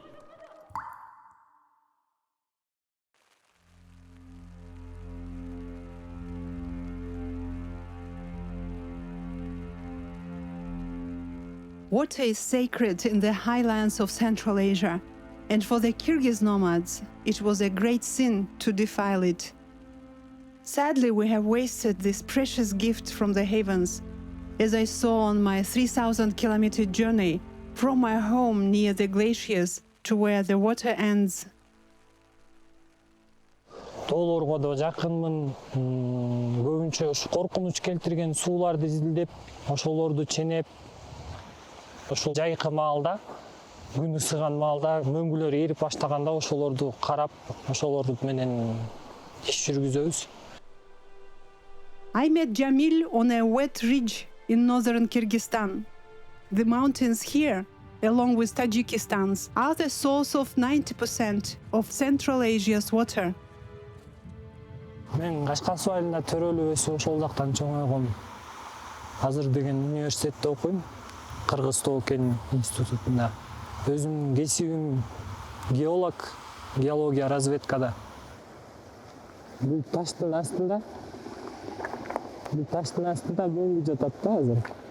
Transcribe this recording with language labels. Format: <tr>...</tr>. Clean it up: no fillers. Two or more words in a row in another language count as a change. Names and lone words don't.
<en>Water is sacred in the highlands of Central Asia, and for the Kyrgyz nomads, it was a great sin to defile it. Sadly, we have wasted this precious gift from the heavens, as I saw on my 3,000-kilometer journey from my home near the glaciers to where the water ends.</en> <ky>Тоолорго да жакынмын. Көбүнчө ушу коркунуч келтирген сууларды изилдеп, ошолорду ченеп, ошол жайкы маалда, күн ысыган маалда, мөңгүлөр эрип баштаганда ошолорду карап, ошолорду менен иш жүргүзөбүз.</ky> <en>I met JANYL on a wet ridge in northern Kyrgyzstan. The mountains here, along with Tajikistan's, are the source of 90% of Central Asia's water.</en> <ky>Мен Кашкар айылында төрөлүп өсүп, ошол жактан чоңойгом. Азыр деген университетте окуйм. Кыргыз Тоо кен институтунда. Өзүм кесибим геолог, геология разведкада. Бул таштын астында мөңгү жатат да азыр.</ky>